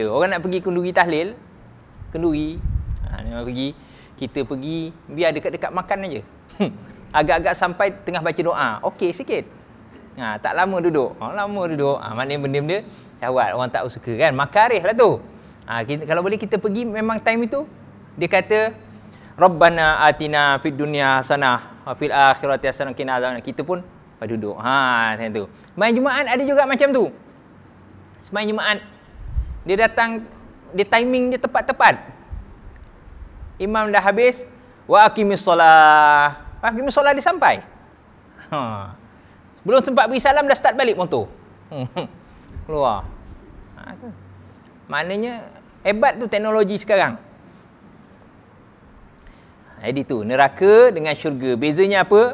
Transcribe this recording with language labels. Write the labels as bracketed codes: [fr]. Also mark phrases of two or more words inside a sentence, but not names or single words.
[ms] Orang nak pergi kenduri tahlil, kenduri. Dia pergi, kita pergi, biar dekat-dekat makan aja. Agak-agak sampai tengah baca doa. Okey sikit. Tak lama duduk. Lama duduk. Maknanya benda-benda syahwat. Orang tak suka kan. Makarih lah tu. Kalau boleh kita pergi memang time itu. Dia kata, [ar] ربنا آتنا في الدنيا حسنة وفي الآخرة حسنة وقنا عذاب النار. [ms] Kita pun duduk. Macam tu. Sembahyang Jumaat ada juga macam tu. Sembahyang Jumaat. Dia datang, dia timing dia tepat-tepat. Imam dah habis. [ar] وأقم الصلاة. أقم الصلاة [ms] dia sampai. Belum sempat beri salam dah start balik motor. Keluar. Maknanya hebat tu teknologi sekarang. Jadi tu neraka dengan syurga. Bezanya apa?